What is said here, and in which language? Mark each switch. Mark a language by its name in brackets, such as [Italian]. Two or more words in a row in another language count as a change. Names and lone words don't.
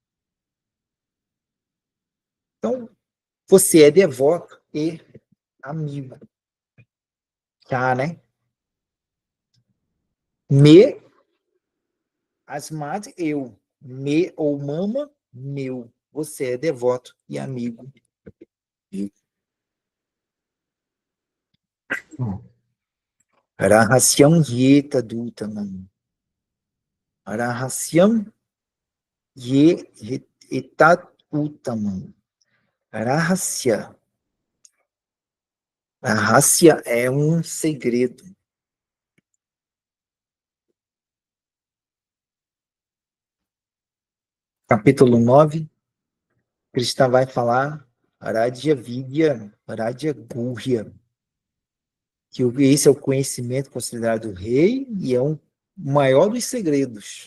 [Portuguese] Então, você é devoto e amigo. Tá, né? Me, asmad, eu. Me ou mama, meu. Você é devoto e amigo. [Sanskrit] रहस्यं येत दुतमम्. रहस्यं ये एतत् उत्तमम्. [Portuguese] Rahasya. Rahasya é um segredo. Capítulo 9, Krishna vai falar [Sanskrit] राद्य विद्या राद्य गुह्य, [Portuguese] que esse é o conhecimento considerado rei e é um maior dos segredos.